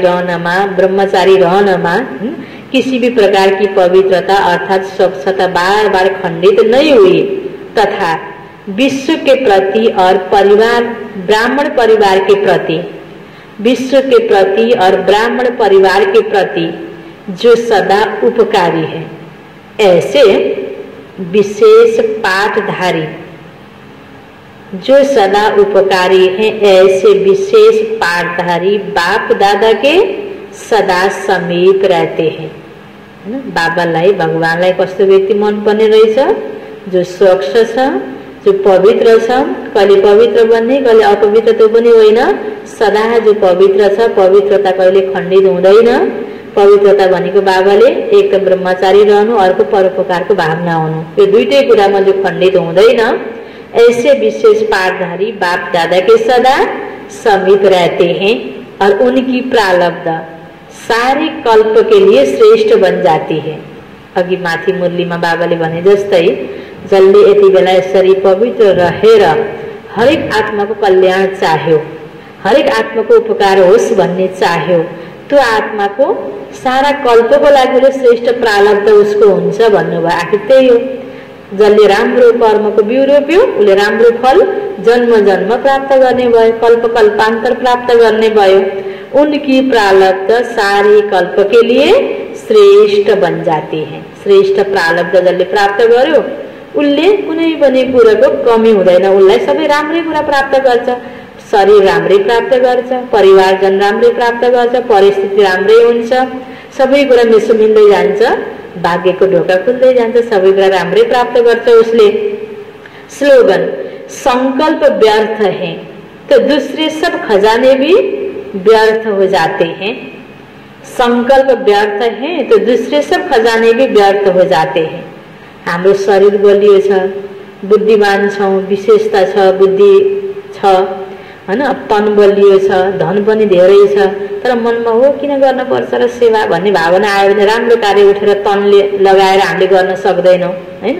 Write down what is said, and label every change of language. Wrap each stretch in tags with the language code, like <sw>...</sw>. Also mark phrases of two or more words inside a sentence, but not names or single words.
<hi>रहनमा, ब्रह्मचारी रहनमा किसी भी प्रकार की पवित्रता अर्थात स्वच्छता बार बार खंडित नहीं हुई, तथा विश्व के प्रति और परिवार, ब्राह्मण परिवार के प्रति, विश्व के प्रति और ब्राह्मण परिवार के प्रति जो सदा उपकारी है, ऐसे विशेष पाठधारी, जो सदा उपकारी हैं, ऐसे विशेष पाठधारी बाप दादा के सदा समीप रहते हैं।</hi> <ne>बाबालाई, भगवानलाई कस्तो व्यक्ति मन पर्ने रहेछ? जो स्वच्छ छ, जो पवित्र छ, कहिले पवित्र बन्ने कहिले अपवित्र त्यो पनि होइन, सदा जो पवित्र छ, पवित्रता कहिले खण्डित हुँदैन। पवित्रता भनेको बाबाले एक त ब्रह्मचारी रहनु, अर्को परोपकारको भावना हुनु, यो दुईटै कुरामा जो खण्डित हुँदैन,</ne> <hi>ऐसे विशेष पाठधारी बाप दादा के सदा समीप रहते हैं और उनकी प्रारब्ध सारे कल्प के लिए श्रेष्ठ बन जाती है।</hi> <ne>अघि माथि मुरलीमा बाबाले भने जस्तै जसले यति बेला यसरी पवित्र रहेर हरेक आत्माको कल्याण चाह्यो, हरेक आत्माको उपकार होस् भन्ने चाह्यो, त्यो आत्माको सारा कल्पको लागि श्रेष्ठ प्रारब्ध उसको हुन्छ भन्नुभयो। आखिर त्यही हो, जसले राम्रो कर्मको बिउ रोप्यो उसले राम्रो फल जन्म जन्म प्राप्त गर्ने भयो, कल्प कल्पान्तर प्राप्त गर्ने भयो।</ne> <hi>उनकी प्रारब्ध सारे कल्प के लिए श्रेष्ठ बन जाती है।</hi> <ne>श्रेष्ठ प्रारब्ध जसले प्राप्त गर्यो उसले कुनै पनि कुराको कमी हुँदैन, उसलाई सबै राम्रै कुरा प्राप्त गर्छ। शरीर राम्रै प्राप्त गर्छ, परिवारजन राम्रै प्राप्त गर्छ, परिस्थिति राम्रै हुन्छ, सबै कुरा मिसो मिल्दै जान्छ, भाग्यको ढोका खुल्दै जान्छ, सबै कुरा राम्रै प्राप्त गर्छ उसले।</ne> <hi>स्लोगन, संकल्प व्यर्थ है तो दूसरे सब खजाने भी व्यर्थ हो जाते हैं। संकल्प व्यर्थ है तो दूसरे सब खजाने भी व्यर्थ हो जाते हैं।</hi> <ne>हाम्रो शरीर बलियो छ, बुद्धिमान छौं, विशेषता छ, बुद्धि छ हैन, तन बलियो छ, धन पनि धेरै छ, तर मनमा हो किन गर्न पर्छ र सेवा भन्ने भावना आयो भने राम्रो कार्य उठेर तनले लगाएर हामीले गर्न सक्दैनौं हैन।</ne>